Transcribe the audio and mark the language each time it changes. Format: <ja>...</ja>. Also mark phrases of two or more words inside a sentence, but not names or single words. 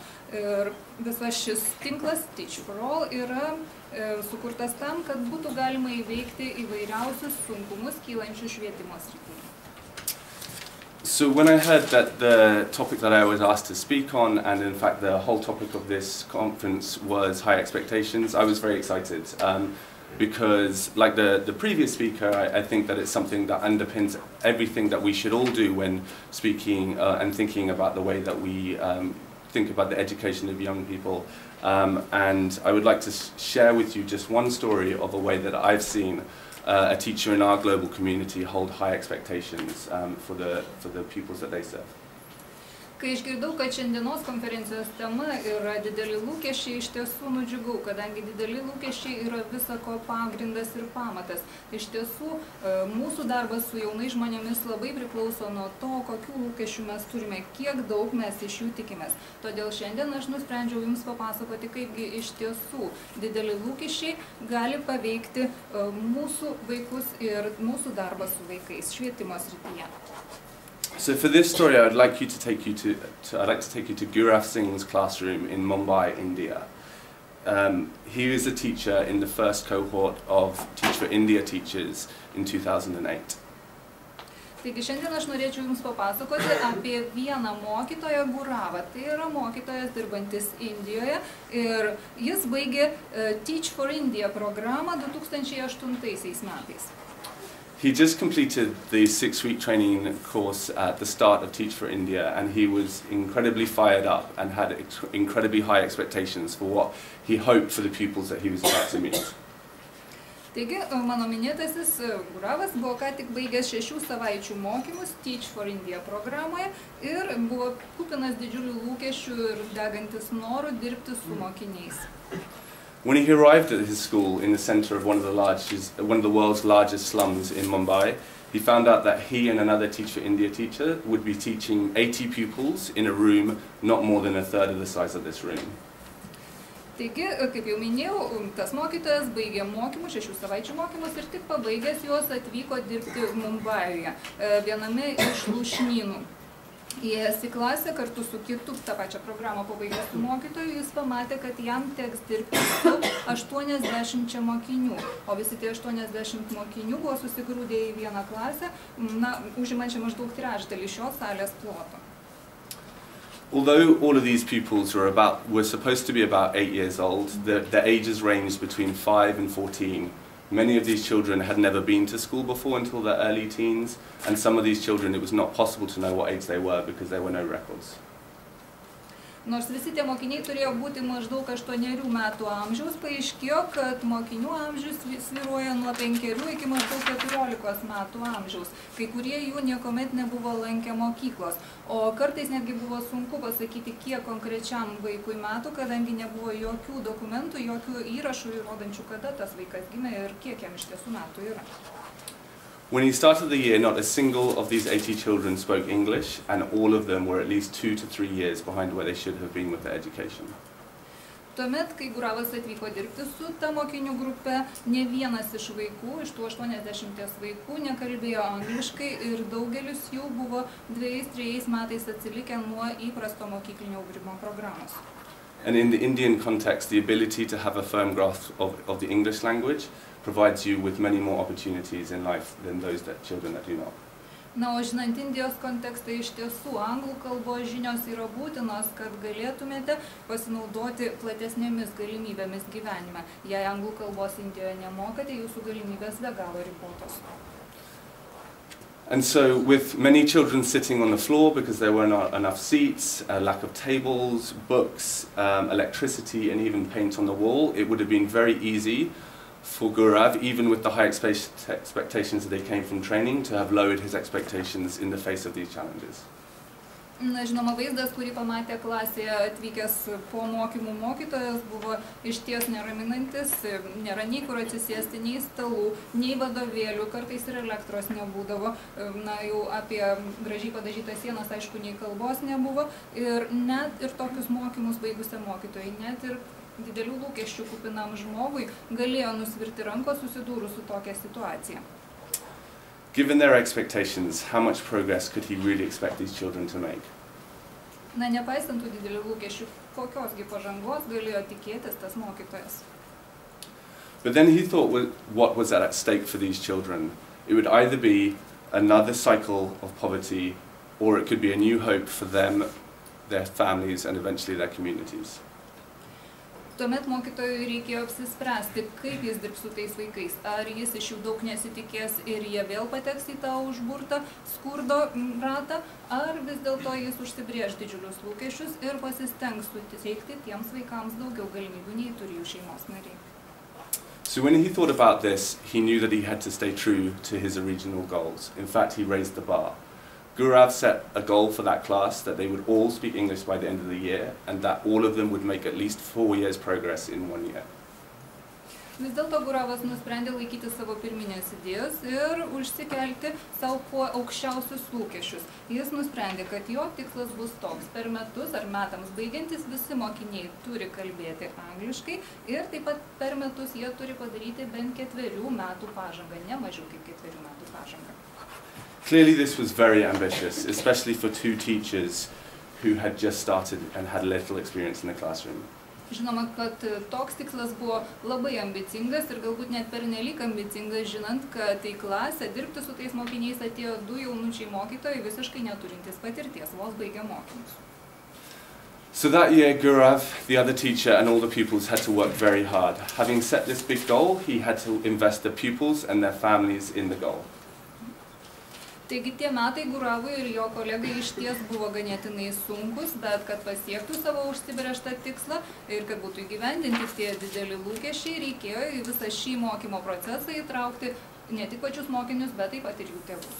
<lt>Ir visas šis tinklas Teach for All yra sukurtas tam, kad būtų galima įveikti įvairiausius sunkumus kylančių švietimo srityje.</lt> <en>So when I heard that the topic that I was asked to speak on, and in fact the whole topic of this conference was high expectations, I was very excited because, like the previous speaker, I think that it's something that underpins everything that we should all do when speaking and thinking about the way that we think about the education of young people. And I would like to share with you just one story of a way that I've seen a teacher in our global community hold high expectations for the pupils that they serve.</en> <lt>Kai išgirdau, kad šiandienos konferencijos tema yra dideli lūkesčiai, iš tiesų nudžiugau, kadangi dideli lūkesčiai yra visako pagrindas ir pamatas. Iš tiesų, mūsų darbas su jaunais žmonėmis labai priklauso nuo to, kokių lūkesčių mes turime, kiek daug mes iš jų tikimės. Todėl šiandien aš nusprendžiau jums papasakoti, kaipgi iš tiesų dideli lūkesčiai gali paveikti mūsų vaikus ir mūsų darbą su vaikais švietimo srityje.</lt> <en>So for this story, I'd like to take you to Gurav Singh's classroom in Mumbai, India. He was a teacher in the first cohort of Teach for India teachers in 2008.</en> <lt>Taigi šiandien aš norėčiau jums papasakoti apie vieną mokytoją Guravą. Tai yra mokytojas dirbantis Indijoje ir jis baigė Teach for India programą 2008 metais.</lt> <en>He just completed the 6-week training course at the start of Teach for India, and he was incredibly fired up and had incredibly high expectations for what he hoped for the pupils that he was about to meet.</en> <lt>Taigi, mano minėtasis Guravas buvo ką tik baigęs 6 savaičių mokymus Teach for India programoje ir buvo kupinas didžiulių lūkesčių ir degantis norų dirbti su mokiniais.</lt> <en>When he arrived at his school in the center of one of the world's largest slums in Mumbai, he found out that he and another Teach for India teacher would be teaching 80 pupils in a room not more than a third of the size of this room.</en> <lt>Taigi, kaip jau minėjau, tas mokytojas baigė mokymus, 6 savaičių mokymus ir tik pabaigęs juos atvyko dirbti Mumbajuje, viename iš lūšnynų. Įėjęs į klasę kartu su kitu tą pačią programą pabaigęs mokytoju, jis pamatė, kad jam teks dirbti su 80 mokinių, o visi tie 80 mokinių buvo susigrūdę į vieną klasę, užimančią maždaug trečdalį šios salės ploto.</lt> <en>Although all of these pupils were supposed to be about 8 years old, their ages ranged between 5 and 14. Many of these children had never been to school before until their early teens, and some of these children it was not possible to know what age they were because there were no records.</en> <lt>Nors visi tie mokiniai turėjo būti maždaug 8 metų amžiaus, paaiškėjo, kad mokinių amžius svyruoja nuo 5 iki maždaug 14 metų amžiaus. Kai kurie jų niekuomet nebuvo lankę mokyklos, o kartais netgi buvo sunku pasakyti, kiek konkrečiam vaikui metų, kadangi nebuvo jokių dokumentų, jokių įrašų įrodančių, kada tas vaikas gimė ir kiek jam iš tiesų metų yra.</lt> <en>When he started the year, not a single of these 80 children spoke English, and all of them were at least 2 to 3 years behind where they should have been with their education.</en> <lt>Tuomet, kai Guravas atvyko dirbti su ta mokinių grupe, ne vienas iš vaikų, iš tų 80 vaikų, nekalbėjo angliškai ir daugelis jų buvo 2-3 metais atsilikę nuo įprasto mokyklinio ugdymo programos.</lt> <en>And in the Indian context, the ability to have a firm grasp of the English language provides you with many more opportunities in life than those children that do not.</en> <lt>Na, o žinant Indijos kontekstą, iš tiesų anglų kalbos žinios yra būtinos, kad galėtumėte pasinaudoti platesnėmis galimybėmis gyvenime. Jei anglų kalbos Indijoje nemokate, jūsų galimybės be galo ribotos.</lt> <en>And so, with many children sitting on the floor because there were not enough seats, a lack of tables, books, electricity, and even paint on the wall, it would have been very easy for Gaurav, even with the high expectations that they came from training, to have lowered his expectations in the face of these challenges.</en> <lt>Na, žinoma, vaizdas, kurį pamatė klasėje atvykęs po mokymų mokytojas, buvo išties neraminantis, nėra nei kur atsisėsti, nei stalų, nei vadovėlių, kartais ir elektros nebūdavo, na, jau apie gražiai padažytas sienas, aišku, nei kalbos nebuvo, ir net ir tokius mokymus baigusiam mokytojai, net ir didelių lūkesčių kupinam žmogui galėjo nusvirti rankos susidūrus su tokia situacija.</lt> <en>Given their expectations, how much progress could he really expect these children to make?</en> <lt>Na, nepaisant tų didelių lūkesčių, kokiosgi pažangos galėjo tikėtis tas mokytojas.</lt> <en>But then he thought what was at stake for these children. It would either be another cycle of poverty, or it could be a new hope for them, their families, and eventually their communities.</en> <lt>Tuomet mokytojui reikėjo apsispręsti, kaip jis dirbs su tais vaikais. Ar jis iš jų daug nesitikės ir jie vėl pateks į tą užburtą skurdo ratą, ar vis dėlto jis užsibrėž didžiulius lūkesčius ir pasistengs suteikti tiems vaikams daugiau galimybių, nei turi jų šeimos nariai.</lt> <en>So when he thought about this, he knew that he had to stay true to his original goals. In fact, he raised the bar. Gaurav set a goal for that class that they would all speak English by the end of the year, and that all of them would make at least 4 years progress in 1 year.</en> <lt>Vis dėlto Guravas nusprendė laikyti savo pirminės idėjos ir užsikelti savo kuo aukščiausius lūkesčius. Jis nusprendė, kad jo tikslas bus toks: per metus ar metams baigiantis visi mokiniai turi kalbėti angliškai ir taip pat per metus jie turi padaryti bent 4 metų pažangą, ne mažiau kaip 4 metų pažangą.</lt> <en>Clearly this was very ambitious, especially for 2 teachers who had just started and had little experience in the classroom.</en> <lt>Žinoma, kad toks tikslas buvo labai ambicingas ir galbūt net pernelyg ambicingas, žinant, kad į klasę dirbti su tais mokiniais atėjo 2 jaunučiai mokytojai, visiškai neturintys patirties, vos baigę mokymus.</lt> <en>So that year, Gaurav, the other teacher, and all the pupils had to work very hard. Having set this big goal, he had to invest the pupils and their families in the goal.</en> <lt>Taigi tie metai Guravui ir jo kolegai išties buvo ganėtinai sunkus, bet kad pasiektų savo užsibrėžtą tikslą ir kad būtų įgyvendinti tie dideli lūkesčiai, reikėjo į visą šį mokymo procesą įtraukti ne tik pačius mokinius, bet taip pat ir jų tėvus.</lt>